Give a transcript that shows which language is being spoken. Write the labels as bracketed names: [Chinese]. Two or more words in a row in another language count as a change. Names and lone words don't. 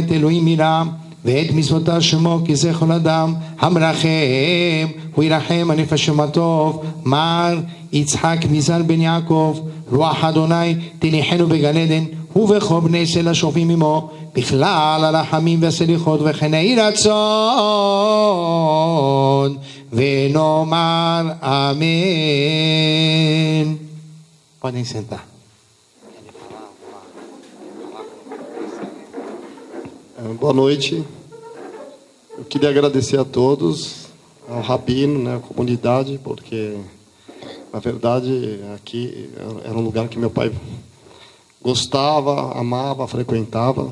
[Hebrew] את אלוהים יראה, ואת מצוותיו שמו כי זה כל אדם, המרחם, הוא ירחם על נפשם הטוב, מר יצחק מזר בן יעקב, רוח אדוני תניחנו בגן עדן, ובכל בני ישראל השופעים עמו, בכלל הרחמים והסליחות וכן יהי רצון, ונאמר אמן. [Portuguese] Podem sentar. Boa noite. Eu queria agradecer a todos, ao Rabino, né, à comunidade, porque, na verdade, aqui era um lugar que meu pai gostava, amava, frequentava.